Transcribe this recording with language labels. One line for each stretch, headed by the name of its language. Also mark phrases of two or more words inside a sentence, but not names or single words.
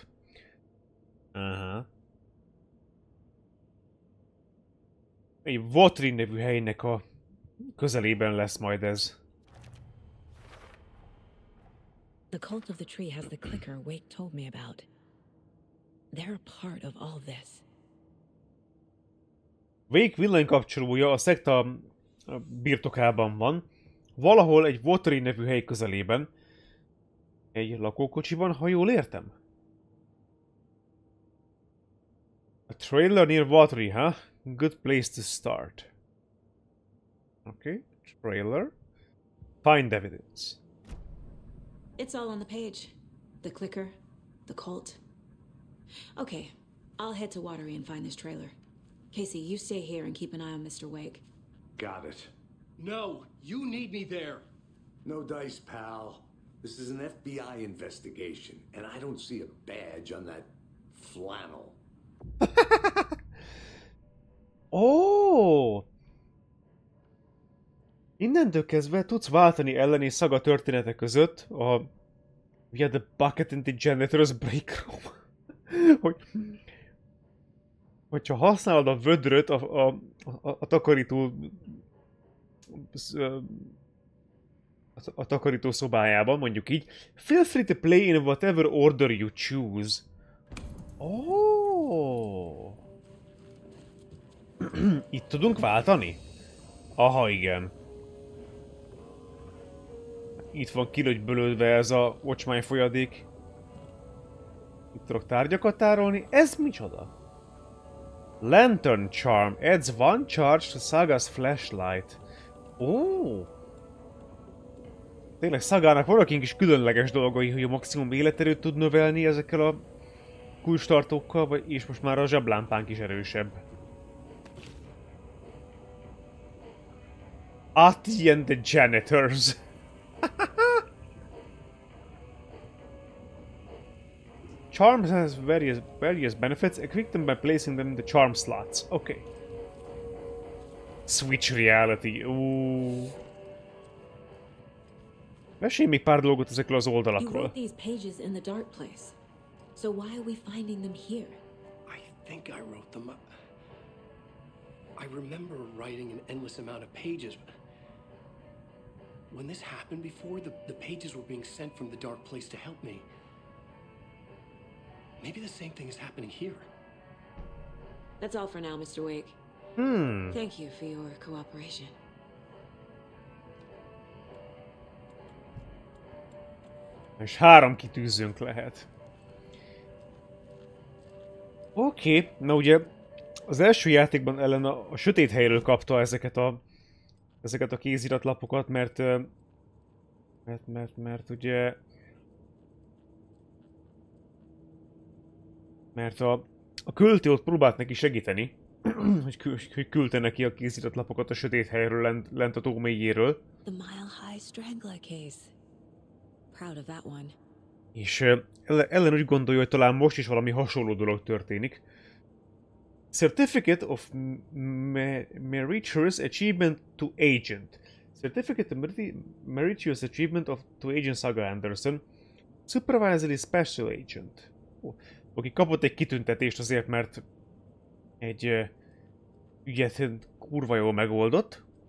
Hungarian: Aha. Egy Watery nevű helynek a közelében lesz majd ez.
English: The cult of the tree has the clicker Wake told me about. They're a part of all this.
Hungarian: Wake villanykapcsolója a szekta birtokában van, valahol egy Watery nevű hely közelében. Egy lakókocsiban, ha jól értem.
English: A trailer near Watery, huh? Good place to start. Okay, trailer. Find evidence. It's all on the page. The clicker, the cult. Okay, I'll head to Watery and find this trailer. Casey, you stay here and keep an eye on Mr. Wake. Got it. No, you need me there. No dice, pal. This is an FBI investigation, and I don't see a badge on that flannel. Oh!
Hungarian: Innentől kezdve tudsz váltani ellen és Saga története között a...
English: Via the bucket in the janitor's break room.
Hungarian: Hogyha használod a vödröt a takarító... A takarító szobájában, mondjuk így.
English: Feel free to play in whatever order you choose.
Hungarian: Oh. Itt tudunk váltani? Aha, igen. Itt van kilögybölődve ez a ocsmány folyadék. Itt tudok tárgyakat tárolni. Ez micsoda?
English: Lantern Charm. Adds one charge to Saga's flashlight. Oh.
Hungarian: Tényleg Sagának vannak ilyen kis különleges dolgai, hogy a maximum életerőt tud növelni ezekkel a kulcstartókkal, és most már a zseblámpánk is erősebb.
English: Ati and the janitors. Charms has various benefits. Equip them by placing them in the charm slots. Okay. Switch reality.
Hungarian: Mesélj még pár dolgot ezekről az
English: You
Hungarian: oldalakról.
English: wrote these pages in the dark place. So why are we finding them here? I think I wrote them up. I remember writing an endless amount of pages. When this happened before, the pages were being sent from the dark place to help me. Maybe the same thing is happening here. That's all for now, Mr. Wake. Thank you for your cooperation.
Hungarian: És 3 kitűzőnk lehet. Oké, na ugye az első játékban Ellen a Sötét Helyről kapta ezeket a kéziratlapokat, mert ugye... Mert a költő ott próbált neki segíteni, hogy küldte neki a kéziratlapokat a Sötét Helyről lent a tó mélyéről.
English: The Mile High Strangler case. Proud of that one.
Hungarian: És Ellen úgy gondolja, hogy talán most is valami hasonló dolog történik.
English: Certificate of Meritorious Achievement to Agent. Certificate of Meritorious Achievement to Agent Saga Anderson. Supervisory Special Agent.
Hungarian: Aki kapott egy kitüntetést azért, mert egy ügyet kurva jól megoldott.